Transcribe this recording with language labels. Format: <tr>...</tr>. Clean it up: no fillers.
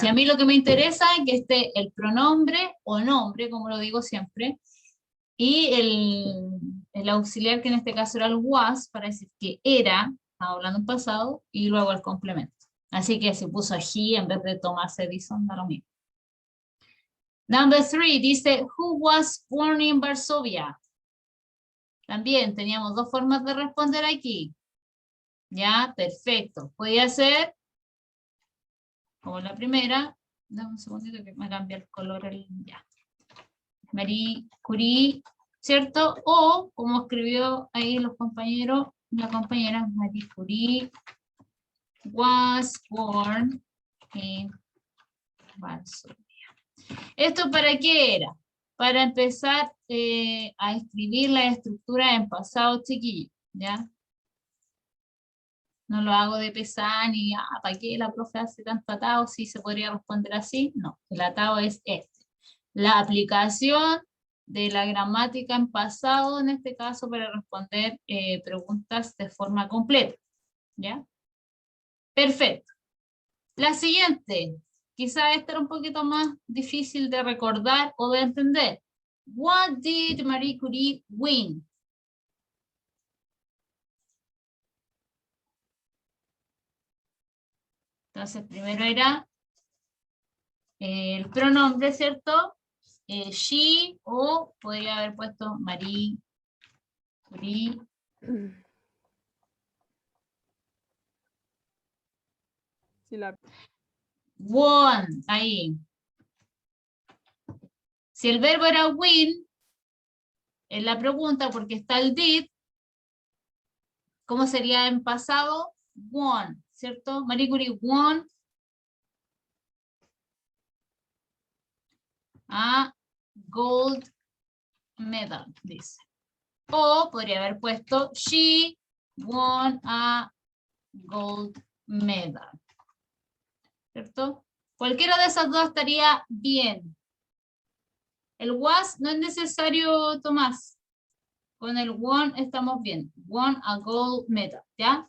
<es>Si a mí lo que me interesa es que esté el pronombre o nombre, como lo digo siempre, y el auxiliar, que en este caso era el was, para decir que era, estaba hablando en pasado, y luego el complemento. Así que si puso he en vez de Thomas Edison, da lo mismo.</es> <en>Number 3</en> <es>dice,</es> <en>who was born in Varsovia?</en> <es>También teníamos dos formas de responder aquí. Ya, perfecto. Podía ser como la primera. Dame un segundito que me cambia el color. Ya. Marie Curie, ¿cierto? O, como escribió ahí los compañeros, la compañera Marie Curie</es> <en>was born in Varsovia.</en> <es>¿Esto para qué era? Para empezar a escribir la estructura en pasado, chiquillo, ¿ya? No lo hago de pesar ni, ¿para qué la profe hace tanto atado? Si se podría responder así. No, el atado es este. La aplicación de la gramática en pasado, en este caso, para responder preguntas de forma completa, ¿ya? Perfecto. La siguiente, quizá esta era un poquito más difícil de recordar o de entender.</es> <en>What did Marie Curie win?</en> <es>Entonces, primero era el pronombre, ¿cierto? She, o podría haber puesto Marie Curie. Sí,</es> <en>Won, ahí.</en> <es>Si el verbo era win, en la pregunta, porque está el did, ¿cómo sería en pasado?</es> <en>Won, ¿cierto? Marie Curie won a gold medal,</en> <es>dice. O podría haber puesto</es> <en>she won a gold medal,</en> <es>¿cierto? Cualquiera de esas dos estaría bien. El was no es necesario, Tomás. Con el won estamos bien.</es> <en>Won a gold medal,</en> <es>¿ya?</es>